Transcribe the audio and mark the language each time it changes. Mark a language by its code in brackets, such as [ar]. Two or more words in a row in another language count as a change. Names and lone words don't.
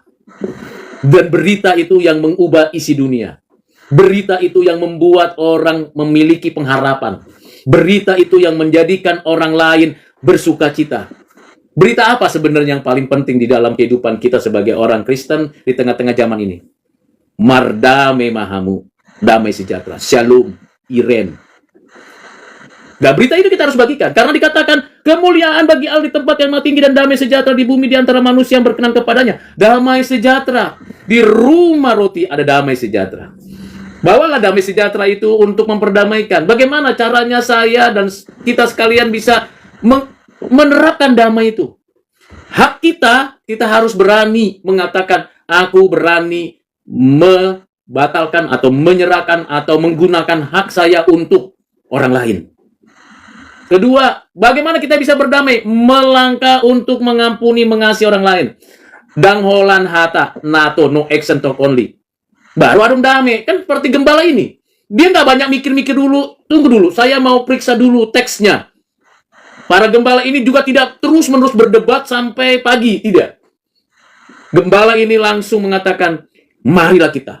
[id] Dan berita itu yang mengubah isi dunia. Berita itu yang membuat orang memiliki pengharapan. Berita itu yang menjadikan orang lain bersuka cita. Berita apa sebenarnya yang paling penting di dalam kehidupan kita sebagai orang Kristen di tengah-tengah zaman ini? [bbc] Mardame mahamu, [id] damai sejahtera, shalom, iren. Nah, berita itu kita harus bagikan. Karena dikatakan, kemuliaan bagi Allah di tempat yang maha tinggi dan damai sejahtera di bumi di antara manusia yang berkenan kepadanya. Damai sejahtera. Di rumah roti ada damai sejahtera. Bawalah damai sejahtera itu untuk memperdamaikan. Bagaimana caranya saya dan kita sekalian bisa menerapkan damai itu? Hak kita harus berani mengatakan, aku berani membatalkan atau menyerahkan atau menggunakan hak saya untuk orang lain. Kedua, bagaimana kita bisa berdamai? Melangkah untuk mengampuni, mengasihi orang lain. [bbc] Dang holan hata, [en] nato, no action talk only. [id] Baru ada damai. Kan seperti gembala ini. Dia nggak banyak mikir-mikir dulu. Tunggu dulu, saya mau periksa dulu teksnya. Para gembala ini juga tidak terus-menerus berdebat sampai pagi. Tidak. Gembala ini langsung mengatakan, marilah kita.